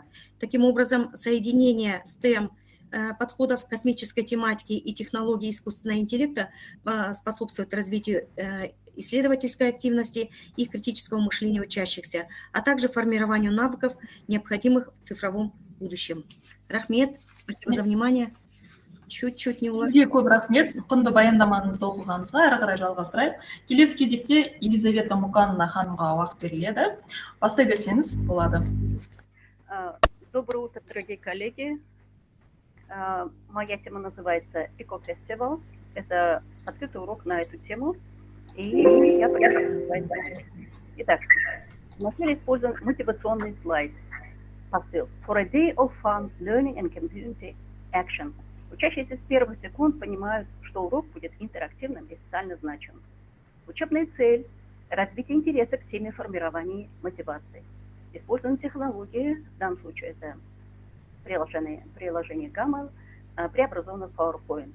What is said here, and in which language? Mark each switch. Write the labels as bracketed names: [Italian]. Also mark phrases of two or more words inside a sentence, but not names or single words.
[Russian] Таким образом, соединение STEM подходов космической тематики и технологий искусственного интеллекта способствует развитию исследовательской активности и критического мышления учащихся, а также формированию навыков, необходимых в цифровом будущем. Рахмет, спасибо за внимание. Чуть-чуть не уловилась. [Kazakh] Сізге көп рахмет, құнды баяндамаңызды оқығаныңызға, әрі қарай жалғастырайық. Келесі кезекте Елизавета Муканова ханымға уақыт беріледі. Бастай берсеңіз болады. [Russian] Доброе утро, дорогие коллеги. Моя тема называется Eco-Festivals. Это открытый урок на эту тему. И я понимаю. Итак, вначале используем мотивационный слайд. Посыл. [English] For a day of fun, learning and community action. [Russian] Учащиеся с первых секунд понимают, что урок будет интерактивным и социально значимым. Учебная цель – развитие интереса к теме формирования мотивации. Используем технологии, в данном случае это приложение Gamma, преобразовано в PowerPoint.